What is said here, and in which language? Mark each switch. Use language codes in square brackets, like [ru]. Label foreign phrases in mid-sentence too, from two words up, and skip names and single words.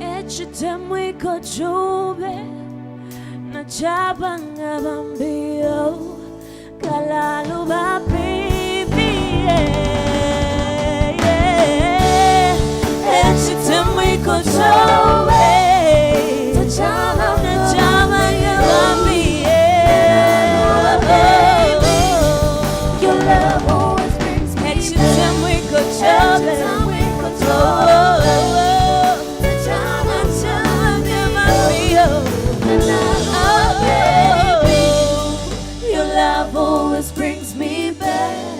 [bem] Echitemwe kochube na chabanga bambio kalalu baby echitemwe kochube na chabanga bambio [en] your love always brings me [bem] echitemwe kochube [en] your love always brings me back.